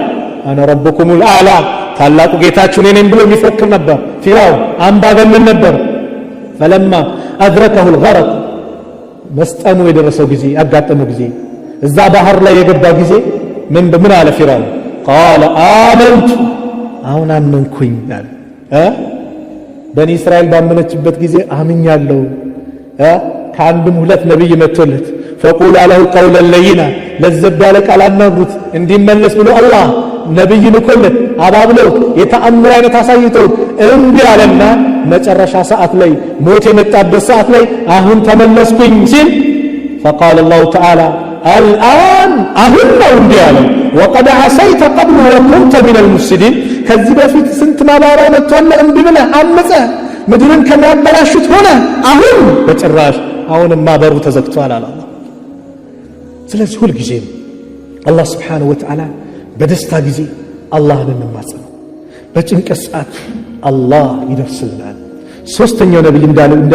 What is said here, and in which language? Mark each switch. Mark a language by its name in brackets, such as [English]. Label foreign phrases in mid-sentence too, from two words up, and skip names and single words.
[Arabic] أنا ربكم الأعلى፣ [Amharic] ታላቁ ጌታችሁ እኔ ነኝ ብሎ የሚፎክር ነበር። ፊርዓውን አምባገነን ነበር። [Arabic] فلما أدركه الغرق፣ [Amharic] መስጠሙ የደረሰው ጊዜ ያጋጠመው ጊዜ እዛ ባህር ላይ የገባ ጊዜ ምን አለ ፊርዓውን? [Arabic] قال آمنت፣ [Amharic] አሁን አመንኩኝ አለ። በኒ እስራኤል ባመነችበት ጊዜ አምኛለሁ ከአንድም ሁለት ነብይ መጥቶለት [Arabic] فقول له قولا لينا [Amharic] ለዘብ ያለ ቃል አናግሩት እንዲመለስ ብሎ አላህ ነብይ ልኮለት አባብለው የተአምር አይነት አሳይተው እንዴ አለና መጨረሻ ሰዓት ላይ ሞት የመጣበት ሰዓት ላይ አሁን ተመለስኩኝ ሲል [Arabic] فقال الله تعالى الآن [Amharic] አሁን ነው እንዴ አለ [Arabic] وقد عصيت قبل وكنت من المفسدين [Amharic] ከዚህ በፊት ስንት ማባራ መጥቷል እንዴ ብለህ አመፀ ምድርን ከሚያበላሹት ሆነ አሁን በጭራሽ አሁንማ በሩ ተዘግቷል አለ አላህ ስለዚህ ሁሉ ጊዜ አላህ [Arabic] سبحانه وتعالى [Amharic] በደስታ ጊዜ አላህን እንማጸን በጭንቀት ሰዓት አላህ ይደርስልናል ሶስተኛው ነብይ እንደ